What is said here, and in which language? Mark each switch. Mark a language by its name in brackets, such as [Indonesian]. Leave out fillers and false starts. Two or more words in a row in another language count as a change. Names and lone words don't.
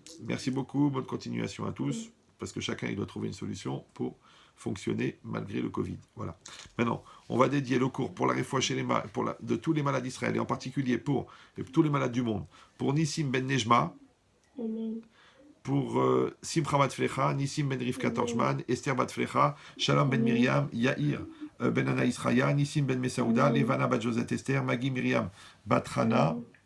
[French] Merci beaucoup, bonne continuation à tous, parce que chacun il doit trouver une solution pour fonctionner malgré le Covid. Voilà. Maintenant, on va dédier le cours pour la réfoua de tous les malades d'Israël, et en particulier pour tous les malades du monde, pour Nissim Ben Nejma, pour Simcha Bat Flecha, Nissim Ben Rivka Torchman, Esther Bat Flecha, Shalom Ben Miriam, Yair Ben Ana Israya, Nissim Ben Mesaouda, Levana Bat Josette Esther, Maggie Miriam Bat Hana,